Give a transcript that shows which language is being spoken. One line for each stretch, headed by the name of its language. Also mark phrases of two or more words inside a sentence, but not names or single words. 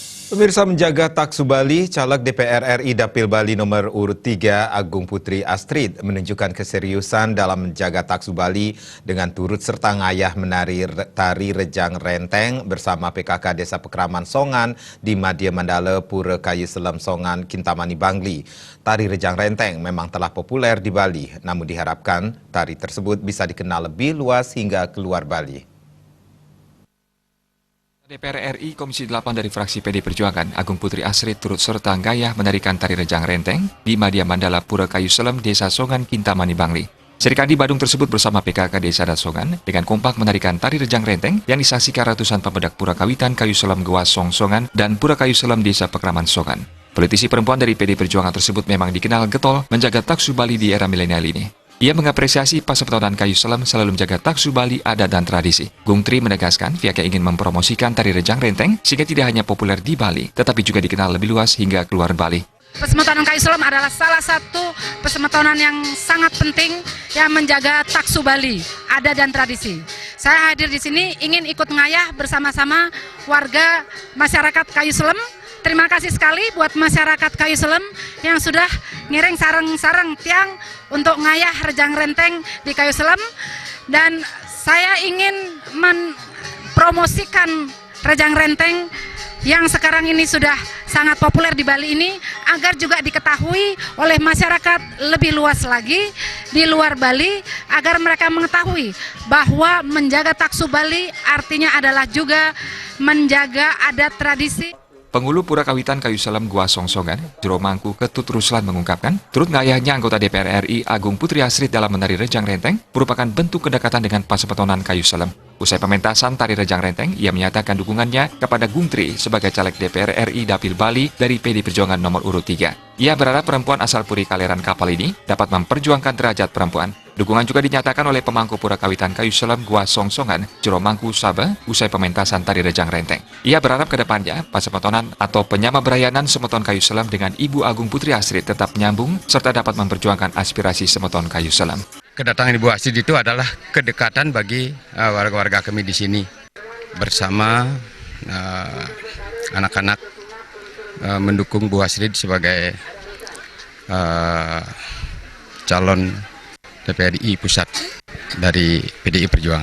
Indonesian: Pemirsa, menjaga taksu Bali, caleg DPR RI Dapil Bali nomor urut 3 Agung Putri Astrid menunjukkan keseriusan dalam menjaga taksu Bali dengan turut serta ngayah menari tari Rejang Renteng bersama PKK Desa Pekraman Songan di Madya Mandala Pura Kayu Selam Songan, Kintamani Bangli. Tari Rejang Renteng memang telah populer di Bali, namun diharapkan tari tersebut bisa dikenal lebih luas hingga keluar Bali. DPR RI Komisi 8 dari fraksi PD Perjuangan, Agung Putri Astrid turut serta gayah menarikan tari Rejang Renteng di Madya Mandala Pura Kayu Selam, Desa Songan, Kintamani Bangli. Serikandi Badung tersebut bersama PKK Desa Songan dengan kompak menarikan tari Rejang Renteng yang disaksikan ratusan pemedak Pura Kawitan Kayu Selam Goa Songan dan Pura Kayu Selam Desa Pekraman Songan. Politisi perempuan dari PD Perjuangan tersebut memang dikenal getol menjaga taksu Bali di era milenial ini. Ia mengapresiasi Pasepetonan Kayu Selam selalu menjaga taksu Bali adat dan tradisi. Gung Tri menegaskan pihaknya ingin mempromosikan tari Rejang Renteng sehingga tidak hanya populer di Bali, tetapi juga dikenal lebih luas hingga keluar Bali. Pasepetonan Kayu Selam adalah salah satu pasepetonan yang sangat penting yang menjaga taksu Bali, adat dan tradisi. Saya hadir di sini ingin ikut ngayah bersama-sama warga masyarakat Kayu Selam. Terima kasih sekali buat masyarakat Kayu Selam yang sudah
Balinese: ngiring sarang-sarang tiang
Indonesian: untuk ngayah Rejang Renteng di Kayu Selam. Dan saya ingin mempromosikan Rejang Renteng yang sekarang ini sudah sangat populer di Bali ini agar juga diketahui oleh masyarakat lebih luas lagi di luar Bali, agar mereka mengetahui bahwa menjaga taksu Bali artinya adalah juga menjaga adat tradisi. Penghulu Pura Kawitan Kayu Selam Goa Songan, Jero Mangku Ketut Ruslan mengungkapkan, turut ngayahnya anggota DPR RI Agung Putri Astrid dalam menari Rejang Renteng merupakan bentuk kedekatan dengan Pasepetonan Kayu Selam. Usai pementasan tari Rejang Renteng, ia menyatakan dukungannya kepada Gung Tri sebagai caleg DPR RI Dapil Bali dari PD Perjuangan nomor urut 3. Ia berharap perempuan asal Puri Kaleran Kapal ini dapat memperjuangkan derajat perempuan. Dukungan juga dinyatakan oleh pemangku Pura Kawitan Kayu Selam Goa Songan, Jero Mangku Sabah, usai pementasan tari Rejang Renteng. Ia berharap ke depannya, Pasepetonan atau
Balinese: penyama berayanan
Indonesian: Semeton Kayu Selam dengan Ibu Agung Putri Astrid tetap menyambung, serta dapat memperjuangkan aspirasi Semeton Kayu Selam. Kedatangan Ibu Astrid itu adalah kedekatan bagi warga-warga kami di sini. Bersama anak-anak mendukung Bu Astrid sebagai calon DPRI Pusat dari PDI Perjuangan.